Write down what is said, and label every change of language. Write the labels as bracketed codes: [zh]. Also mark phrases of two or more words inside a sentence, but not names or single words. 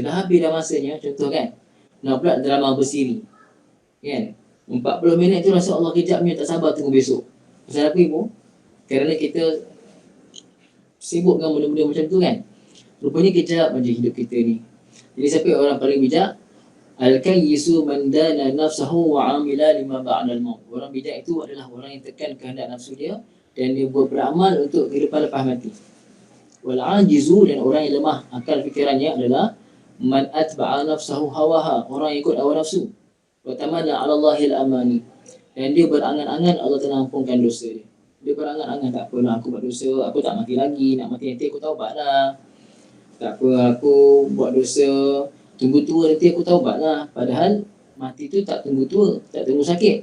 [ms] Dah habis dah masanya. Contoh kan. Nak pula drama bersiri. Kan? 40 minit tu rasa Allah kejapnya, tak sabar tunggu besok. Pasal apa ibu? Kerana kita sibuk dengan benda-benda macam tu kan. Rupanya kejap aja hidup kita ni. Jadi siapa orang paling bijak? [ar] الكيس من دان نفسه وعمل لما بعد الموت. [ms] Orang bijak itu adalah orang yang tekan kehendak nafsu dia dan dia beramal untuk kehidupan lepas mati. [ar] والعاجز, [ms] dan orang yang lemah akal fikirannya adalah [ar] من أتبع نفسه هواها, [ms] orang yang ikut hawa nafsu. [ar] وتمنى على الله الأماني, [ms] dan dia berangan-angan Allah telah ampunkan dosa dia. Dia berangan-angan, tak apalah aku buat dosa, aku tak mati lagi, nak mati nanti aku taubatlah. Tak apa, aku buat dosa, tunggu tua nanti aku taubatlah. Padahal mati tu tak tunggu tua, tak tunggu sakit.